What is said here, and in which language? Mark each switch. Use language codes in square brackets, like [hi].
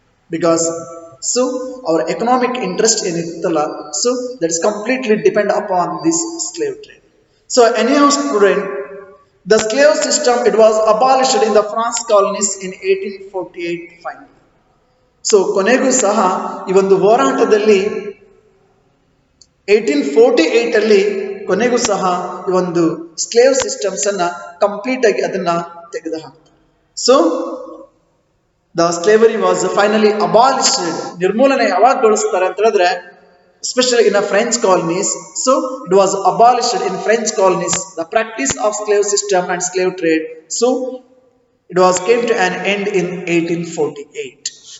[en] Because so our economic interest in ittala, so that is completely depend upon this slave trade. So anyhow student, the slave system it was abolished in the France colonies in 1848 finally. [kn] So ಕೊನೆಗೂ ಸಹ ಈ ಒಂದು ಹೋರಾಟದಲ್ಲಿ 1848 ಅಲ್ಲಿ ಕೊನೆಗೂ ಸಹ ಈ ಒಂದು ಸ್ಲೇವ್ ಸಿಸ್ಟಮ್ಸ್ ಅನ್ನ ಕಂಪ್ಲೀಟ್ ಆಗಿ ಅದನ್ನ ತೆಗೆದು ಹಾಕ್ತಾರೆ. [en] So the slavery was finally abolished. [kn] ನಿರ್ಮೂಲನೆ ಯಾವಾಗ ಗೊಳಿಸ್ತಾರೆ ಅಂತ ಹೇಳಿದ್ರೆ [en] especially in the French colonies. So it was abolished in French colonies, the practice of slave system and slave trade. So it was came to an end in 1848.